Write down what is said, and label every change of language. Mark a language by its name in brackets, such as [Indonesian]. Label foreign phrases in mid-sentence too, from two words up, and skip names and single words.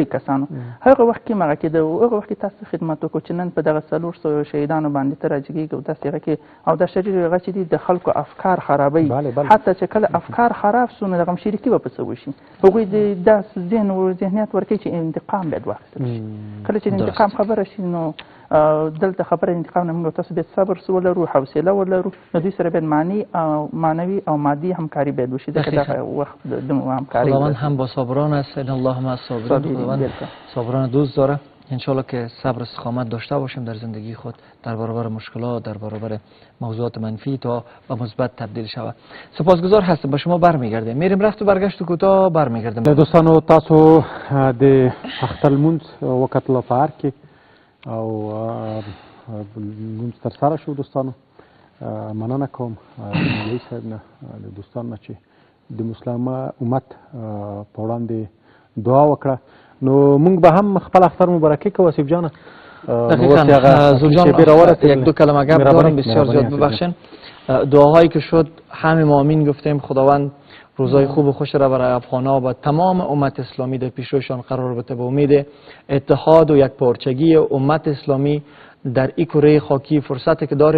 [Pashto] کسانو هغه وخت کې مغه کېده هغه وخت کې تاسو خدمت وکړو چې نن په دغه 400 شهیدانو باندې ته راجګېږي او داسې هغه کې او دا شریر هغه چې دي د خلکو افکار خرابوي حتی چې کله افکار خراب سو نو د غم شریکي به په څه وشي هغوی د داسې ذهن او ذهنیت ورکوي چې انتقام باید واخیستل شي کله چې د انتقام خبره شي نو دلته خبره انتقام نه موږ تاسو باید صبر ولرو حوصله ولرو نو دوی سره باید معنوي او مادي همکاري باید وشي ځکه دغه وخت د همکاري [Persian] خداوند هم با صابران است [Arabic] ان الله مع الصابرین [Persian] خداوند صابران دوست داره انشالله که صبر استقامت داشته باشیم در زندگی خود در برابر مشکلات در برابر موضوعات منفی تا به مثبت تبدیل شود. سپاسگزار هستم. به شما برمیگردیم. میریم رفت و برگشت کوتاه برمیگردیم. [Pashto] دوستانو تاسو د اختلمونز وکتل په هر کې او لمونځ ترسره شو دوستانو مننه کوم مولوي صاحب نه د دوستانو چې د مسلمان امت په وړاندې دعا وکړه نو موږ به هم خپل اختر مبارکي کوو آصف جان [Persian] دقیقاً زوجان یک دو کلمه گپ دارم بسیار زیاد ببخشین دعاهایی که شد همه ما آمین گفتیم خداوند روزای خوب و خوش را برای افغان‌ها و تمام امت اسلامی در پیشروشان قرار بده به امید اتحاد و یکپارچگی امت اسلامی در این کره خاکی فرصتی که داریم